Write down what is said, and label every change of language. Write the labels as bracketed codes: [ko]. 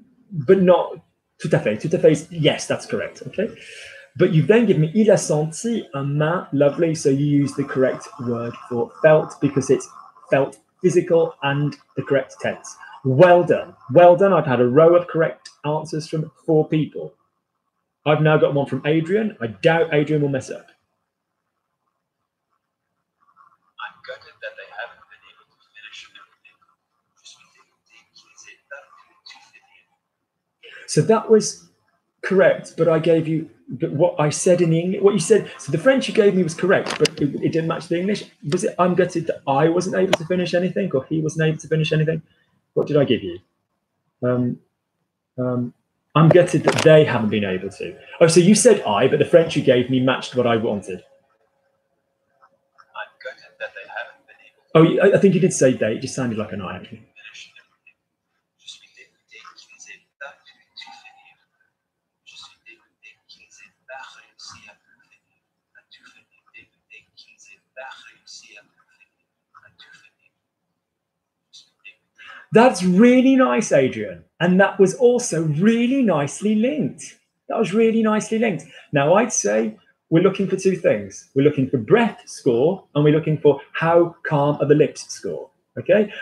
[en] But not tout à fait. Tout à fait is, yes, that's correct, okay. But you've then given me, [fr] il a senti un main, [en] lovely. So you use the correct word for felt because it's felt physical and the correct tense. Well done. Well done. I've had a row of correct answers from 4 people. I've now got one from Adrian. I doubt Adrian will mess up. I'm gutted that they haven't been able to finish everything. [fr] Je suis dégoûté qu'ils aient pas pu tout finir. [en] So that was correct, but I gave you what I said in the English. What you said. So the French you gave me was correct, but it didn't match the English. Was it? I'm gutted that I wasn't able to finish anything, or he wasn't able to finish anything. What did I give you? I'm gutted that they haven't been able to. Oh, so you said I, but the French you gave me matched what I wanted. I'm gutted that they haven't been able Oh, I think you did say they. It just sounded like an I, actually. to finish everything. [fr] Je suis dégoûté qu'ils aient pas pu tout finir. Je suis dégoûté qu'ils aient pas réussi à tout finir. À tout finir. Dégoûté qu'ils aient pas réussi à tout finir. À tout finir. Je suis dégoûté. [en] That's really nice, Adrian. And that was also really nicely linked. That was really nicely linked. Now, I'd say we're looking for 2 things. We're looking for breath score, and we're looking for how calm are the lips score. Okay?